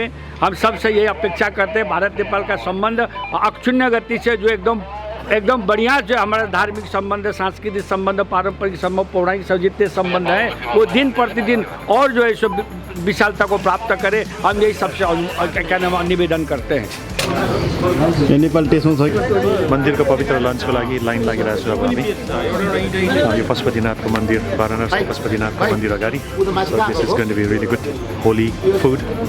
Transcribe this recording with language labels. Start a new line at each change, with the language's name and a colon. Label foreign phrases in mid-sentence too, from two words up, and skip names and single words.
Hindi: हम सबसे ये अपेक्षा करते हैं भारत नेपाल का संबंध अक्षुण्य गति से जो एकदम बढ़िया जो हमारा धार्मिक संबंध, सांस्कृतिक संबंध, पारंपरिक संबंध, पौराणिक जितने संबंध हैं वो दिन प्रतिदिन और जो है सो विशालता को प्राप्त करे। हम यही सबसे क्या नाम निवेदन करते हैं।
Nepali: नेपाल मन्दिरको पवित्र लन्चको लागि लाइन लागिरहेको छु अब हामी यो पशुपतिनाथको मन्दिर, वाराणसी पशुपतिनाथको मन्दिर अगाडि।
English: So this is going to be really good holy food.